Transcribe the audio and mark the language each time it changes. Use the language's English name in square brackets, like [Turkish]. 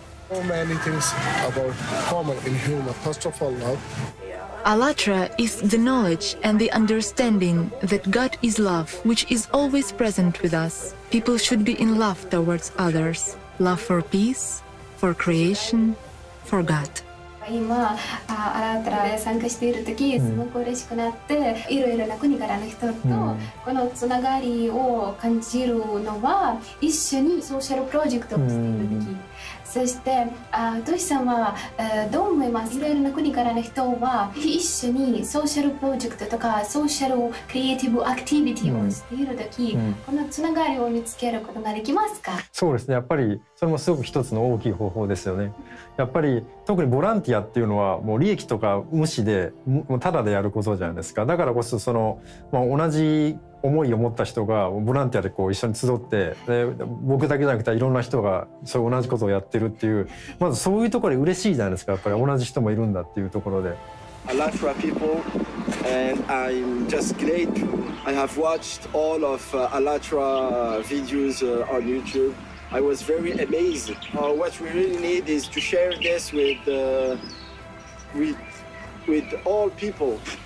[English] So many things about common in human. First of all, love. ALLATRA is the knowledge and the understanding that God is love, which is always present with us. People should be in love towards others. Love for peace, for creation, for God. [Japanese] 今、ALLATRA 参加しているとき、すごく嬉しくなって、いろいろな国からの人とこのつながりを感じるのは、一緒にソーシャルプロジェクトをしているとき。そして、トシさんはどう思います？いろいろな国からの人は一緒にソーシャルプロジェクトとかソーシャルクリエイティブアクティビティをしているとき、このつながりを見つけることができますか？そうですね。やっぱりそれもすごく一つの大きい方法ですよね。やっぱり特にボランティアっていうのはもう利益とか無視でもうただでやることじゃないですか。だからこそその、同じ思いを持った人がボランティアでこう一緒に集ってで僕だけじゃなくていろんな人がそう同じことをやってるっていうまずそういうところで嬉しいじゃないですか。やっぱり同じ人もいるんだっていうところで。 [English] ALLATRA people, and I'm just glad I have watched all of ALLATRA videos on YouTube. I was very amazed. What we really need is to share this with all people.